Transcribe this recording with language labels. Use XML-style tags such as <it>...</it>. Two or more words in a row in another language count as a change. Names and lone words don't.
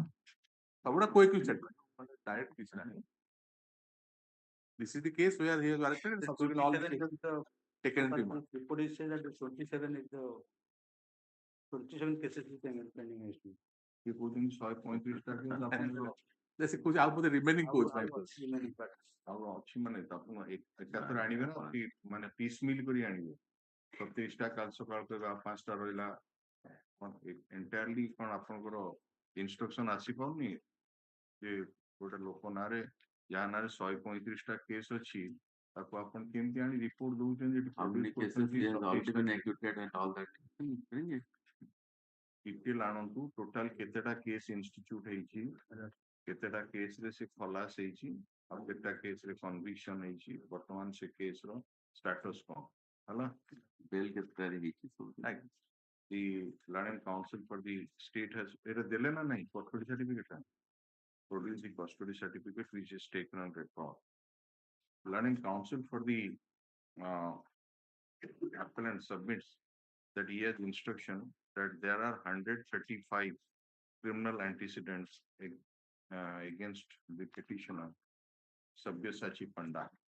<en>This is the case where he was arrested and subsequently all the cases taken into him. Report is saying that 27 is the 27 cases is pending against me. You put in 135 Let's say out of the remaining codes. Remaining but</en> <or>ମାନେ</or> <en>piece meal</en> <or>କରି ଆଣିବେ 27ଟା କାଲି ସକାଳ 5ଟା ରହିଲା ଏଣ୍ଟାୟାରଲି କ'ଣ ଆପଣଙ୍କର ଇନଷ୍ଟ୍ରକ୍ସନ ଆସିପାରୁନି ଯେ ଗୋଟେ ଲୋକ ନାଁରେ ଯାହା ନାଁରେ 135ଟା କେସ୍ ଅଛି ତାକୁ ଆପଣ କେମିତି ଆଣି ରିପୋର୍ଟ ଦଉଛନ୍ତି ଡିଟେଲ ଆଣନ୍ତୁ ଟୋଟାଲ କେତେଟା କେସ୍ ଇନଷ୍ଟିଚ୍ୟୁଟ ହେଇଛି କେତେଟା କେସ୍ ରେ ସେ ଖଲାସ ହେଇଛି ଆଉ କେତେଟା କେସ୍ ରେ କନଭିକ୍ସନ ହେଇଛି ବର୍ତ୍ତମାନ ସେ କେସ୍ ର ଷ୍ଟାଟସ କ'ଣ ହେଲା ବେଲ୍ କେତେଟାରେ ହେଇଛି</or> <en>the Land and Council for the state has</en> <or>ଦେଲେ ନା ନାହିଁ</or> <en>custody certificate produce the custody certificate which is taken on record. Land and Council for the appellant submits that he has instruction that there are 135 criminal antecedents against the petitioner Sabyasachi Panda.</en>